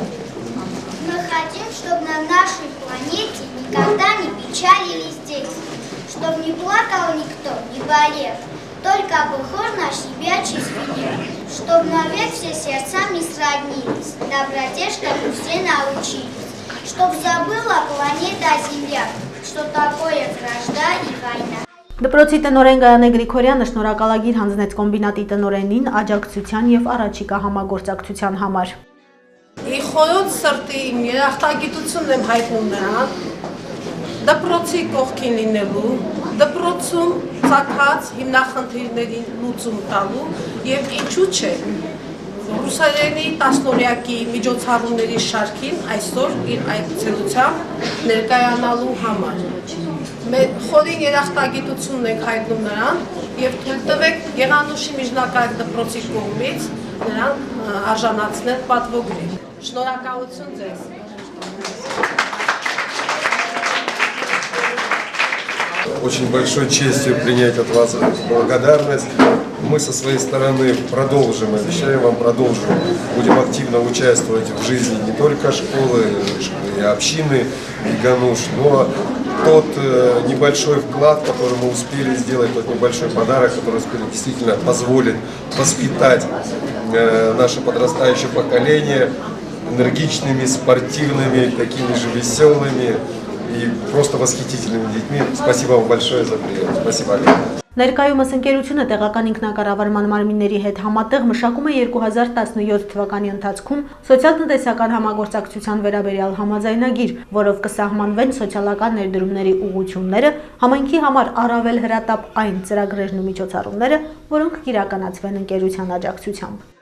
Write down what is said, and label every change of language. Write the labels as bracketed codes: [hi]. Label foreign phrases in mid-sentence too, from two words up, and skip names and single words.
[ru] Мы хотим, чтобы на нашей планете никогда не печалились дети, чтобы не плакал никто, не болел, только похож на щебячий звенел, чтобы навек все сердцами сроднились, доброте, чтобы все научились, чтоб забыла планета Земля, что такое вражда и война. [hy] Դպրոցի տնօրեն Գայանե Գրիգորյանը շնորհակալագիր հանձնեց կոմբինատի տնօրենին աջակցության եւ առաջիկա համագործակցության համար։ Իխոյոց սրտի իմ երախտագիտությունն եմ հայտնում նրան, դպրոցի կողքին լինելու, դպրոցում ծագած հիմնախնդիրներին լուծում տալու եւ ինչու՞ չէ ռուսերենի 10-օրյակի միջոցառումների շարքին այսօր իր այցելությամբ ներկայանալու համար։ Մեր խորին երախտագիտությունն ենք հայտնում նրան եւ թույլ տվեք Եղանուշի միջնակարգ դպրոցի կողմից նրան արժանացնել պատվոգրին։ Շնորհակալություն ձեզ։ [ru] Очень большой честью принять от вас благодарность. Мы со своей стороны продолжим, обещаем вам продолжим. Будем активно участвовать в жизни не только школы и общины Гануш, но тот небольшой вклад, который мы успели сделать, тот небольшой подарок, который успели действительно позволит воспитать наше подрастающее поколение энергичными, спортивными, такими же веселыми и просто восхитительными детьми. Спасибо вам большое за прием. Спасибо, Олег. [hy] Ներկայումս ընկերությունը տեղական ինքնակառավարման մարմինների հետ համատեղ մշակում է 2017 թվականի ընթացքում սոցիալ-տնտեսական համագործակցության վերաբերյալ համաձայնագիր, որով կսահմանվեն սոցիալական ներդրումների ուղղությունները, համայնքի համար առավել հրատապ այն ծրագրերն ու միջոցառումները, որոնք կիրականացվեն ընկերության աջակցությամբ։